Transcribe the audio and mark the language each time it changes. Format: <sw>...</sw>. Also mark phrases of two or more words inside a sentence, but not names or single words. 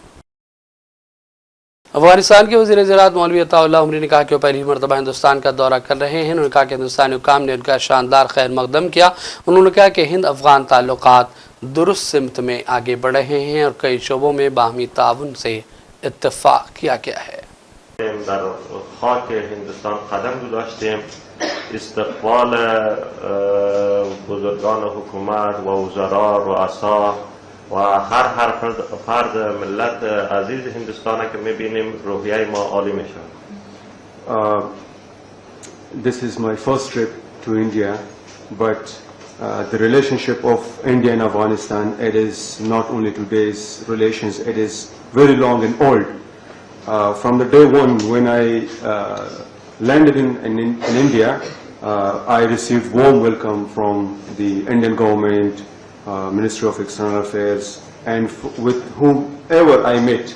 <ur>افغانستان کے وزیر زراعت مولوی عطاءاللہ عمری نے کہا کہ وہ پہلی مرتبہ ہندوستان کا دورہ کر رہے ہیں. انہوں نے کہا کہ ہندوستانی حکام نے ان کا شاندار خیر مقدم کیا۔ انہوں نے کہا کہ ہند افغان تعلقات درست سمت میں آگے بڑھ رہے ہیں اور کئی شعبوں میں باہمی تعاون سے اتفاق کیا گیا ہے.</ur> <fa>در خاک هندوستان قدم گذاشتیم. استقبال بزرگان حکومت و وزرا، رؤسا و هر فرد ملت عزیز هندوستان که میبینیم روحیه ما عالی میشه.</fa> <en>This is my first trip to India, but the relationship of India and Afghanistan, it is not only today's relations, it is very long and old. From the day one when I landed in India, I received warm welcome from the Indian government, Ministry of External Affairs, and with whomever I met.</en>